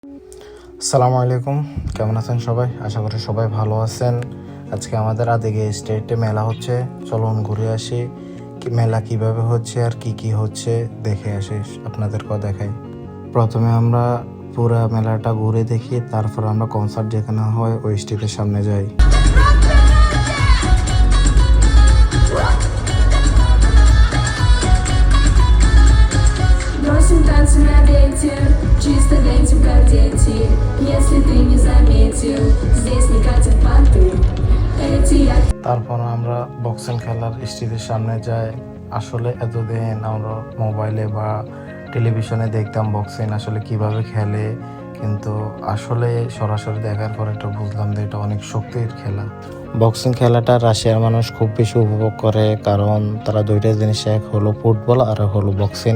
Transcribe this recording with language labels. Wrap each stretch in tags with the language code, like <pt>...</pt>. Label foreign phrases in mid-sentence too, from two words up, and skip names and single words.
<bn>আসসালামু আলাইকুম, কেমন আছেন সবাই? আশা করি সবাই ভালো আছেন। আজকে আমাদের আদিগে স্টেটে মেলা হচ্ছে, চলুন ঘুরে আসি। মেলা কিভাবে হচ্ছে আর কি কি হচ্ছে দেখে আসি, আপনাদেরকেও দেখাই। প্রথমে আমরা পুরা মেলাটা ঘুরে দেখি, তারপর আমরা কনসার্ট যেখানে হয় ওই স্টেজের সামনে যাই।</bn> <ru>Бросим танцы на ветер, чисто летим как дети. Если ты не заметил, здесь не катят понты. Эти</ru> <bn>তারপর আমরা বক্সিং খেলার স্টেজের সামনে যাই। আসলে এতদিন আমরা মোবাইলে বা টেলিভিশনে দেখতাম বক্সিং আসলে কিভাবে খেলে, কিন্তু আসলে সরাসরি দেখার পর এটা বুঝলাম যে এটা অনেক শক্তির খেলা। বক্সিং খেলাটা রাশিয়ার মানুষ খুব বেশি উপভোগ করে, কারণ তারা দুইটা জিনিস, এক হলো ফুটবল আর হলো বক্সিং।</bn>